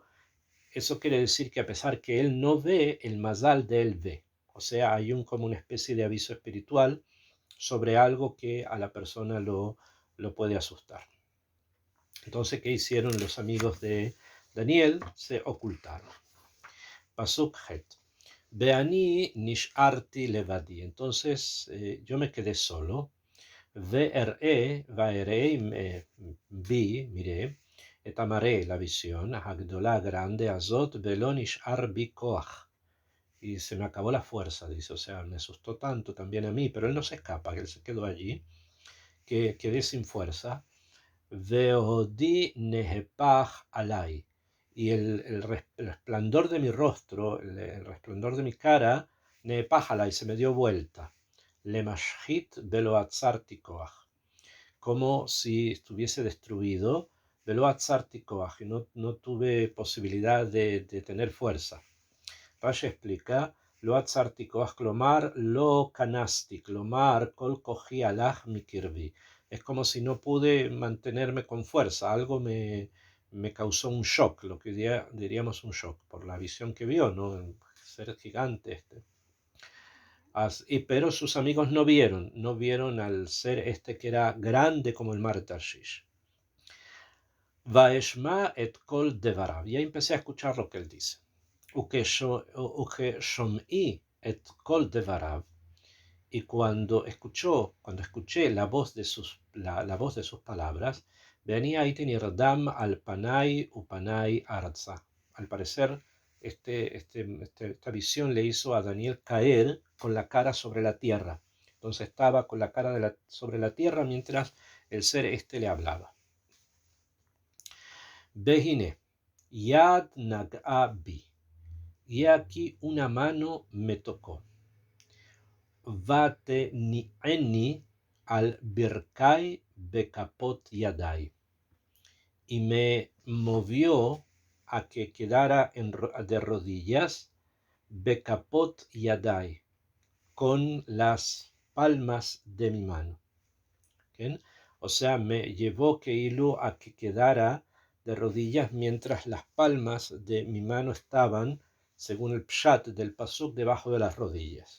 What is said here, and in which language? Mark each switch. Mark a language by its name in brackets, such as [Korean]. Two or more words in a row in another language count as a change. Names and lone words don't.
[Spanish] Eso quiere decir que a pesar que él no ve, el mazal de él ve. O sea, hay como una especie de aviso espiritual sobre algo que a la persona lo puede asustar. Entonces, ¿qué hicieron los amigos de Daniel? Se ocultaron. [Hebrew] פסוק ח'. ואני נשארתי לבדי. [Spanish] Entonces, yo me quedé solo. Miré, etamaré la visión, Hagdola grande, [Hebrew] הזאת, ולא נשאר בי כח. [Spanish] Y se me acabó la fuerza, dice, o sea, me asustó tanto también a mí, pero él no se escapa, él se quedó allí, que quedé sin fuerza. [Hebrew] והודי נהפך עלי. [Spanish] y el resplandor de mi rostro, el resplandor de mi cara, nepájala, y se me dio vuelta. [Hebrew] למשחית ולא עצרתי כח, [Spanish] como si estuviese destruido, [Hebrew] ולא עצרתי כח, [Spanish] y no tuve posibilidad de tener fuerza. Rashi explica, [Hebrew] לא עצרתי כח, כלומר לא כנסתי, כלומר כל כחי הלך מקרבי. [Spanish] Es como si no pude mantenerme con fuerza, algo me causó un shock, lo que diríamos un shock, por la visión que vio, ¿no? El ser gigante este. Pero sus amigos no vieron al ser este que era grande como el mar de Tarshish. [Hebrew] ואשמע את קול דבריו. [Spanish] Y ahí empecé a escuchar lo que él dice. [Hebrew] וכשמעי את קול דבריו. [Spanish] Y cuando escuché la voz de sus palabras, venía ahí [Hebrew] נרדם על פני ופני ארצה. [Spanish] Al parecer, esta visión le hizo a Daniel caer con la cara sobre la tierra. Entonces estaba con la cara sobre la tierra mientras el ser este le hablaba. [Hebrew] והנה, יד נגעה בי. [Spanish] Y aquí una mano me tocó. [Hebrew] ותניעני על ברכי וכפות ידי, [Spanish] y me movió a que quedara de rodillas, [Hebrew] וכפות ידי, [Spanish] con las palmas de mi mano. ¿Bien? O sea, me llevó Keilu a que quedara de rodillas mientras las palmas de mi mano estaban, según el pshat del pasuk, debajo de las rodillas.